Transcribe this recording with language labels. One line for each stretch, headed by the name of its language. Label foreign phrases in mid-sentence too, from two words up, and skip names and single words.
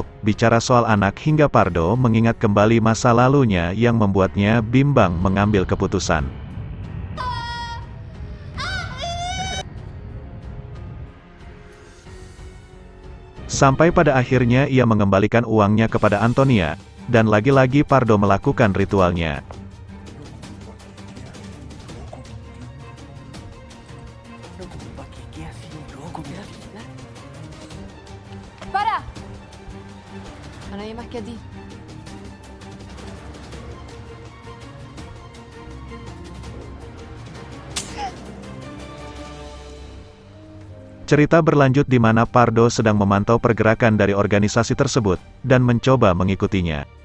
Indonesian: Bicara soal anak hingga Pardo mengingat kembali masa lalunya yang membuatnya bimbang mengambil keputusan. Sampai pada akhirnya ia mengembalikan uangnya kepada Antonia, dan lagi-lagi Pardo melakukan ritualnya.
Spanish: ¡Para! A nadie más que a ti.
Indonesian: Cerita berlanjut di mana Pardo sedang memantau pergerakan dari organisasi tersebut, dan mencoba mengikutinya.